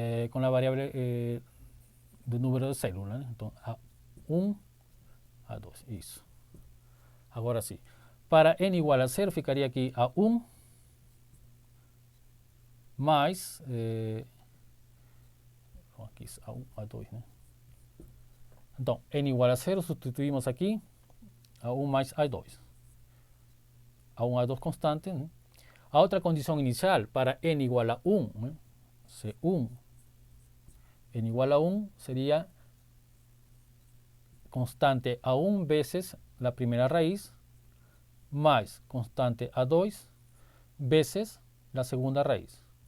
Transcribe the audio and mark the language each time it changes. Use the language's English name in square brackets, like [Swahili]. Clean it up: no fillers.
[Spanish] con la variable de número de células, [Portuguese] né? Então, A1, A2, isso. Agora sim. Para n igual a 0, ficaria aqui A1 mais... aqui A1, A2, né? Então, n igual a 0, substituímos aqui A1 mais A2. A1, A2 constante, né? A outra condição inicial para n igual a 1, né? [Spanish] C1 n igual a 1 sería constante A1 veces la primera raíz más constante A2 veces la segunda raíz.